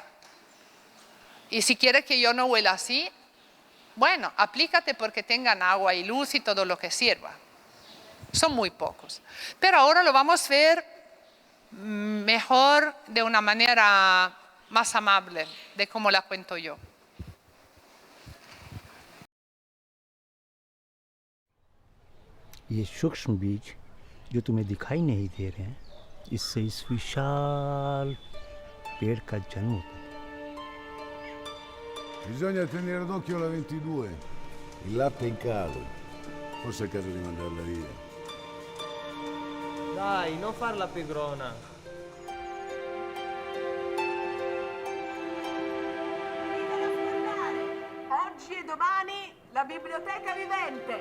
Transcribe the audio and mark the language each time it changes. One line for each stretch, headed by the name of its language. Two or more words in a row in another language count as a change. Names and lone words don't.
Spanish: Y si quiere que yo no huela así, bueno, aplícate porque tengan agua y luz y todo lo que sirva. Son muy pocos. Pero ahora lo vamos a ver mejor, de una manera más amable, de cómo la cuento yo.
Hindi: ये सूक्ष्म बीज जो तुम्हें दिखाई नहीं दे रहे हैं, इससे इस विशाल पेड़ का जन्म होता है।
Italian: Bisogna tenere d'occhio la 22. Il latte è in calo. Forse è il caso di mandarla via. Dai, non farla pigrona. Oggi e domani la biblioteca vivente.